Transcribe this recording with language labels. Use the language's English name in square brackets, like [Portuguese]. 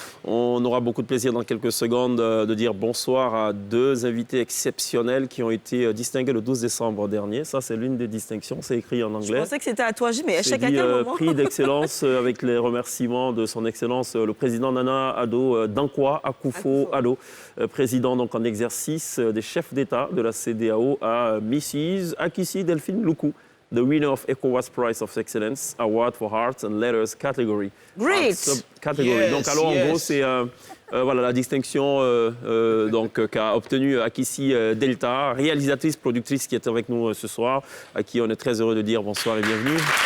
[French] On aura beaucoup de plaisir dans quelques secondes de dire bonsoir à deux invités exceptionnels qui ont été distingués le 12 décembre dernier. Ça, c'est l'une des distinctions, c'est écrit en anglais. Je pensais que c'était à toi, mais à quel moment prix d'excellence avec les remerciements de son excellence, le président Nana Addo Dankwa Akufo-Addo, président donc en exercice des chefs d'État de la CEDEAO, à Mrs. [English] Akissi Delphine Luku, the winner of ECOWAS Prize of Excellence Award for Arts and Letters category. Great! Category. Yes, [French] donc alors en gros c'est voilà la distinction donc qu'a obtenue Akissi Delta, réalisatrice, productrice qui est avec nous ce soir, à qui on est très heureux de dire bonsoir et bienvenue.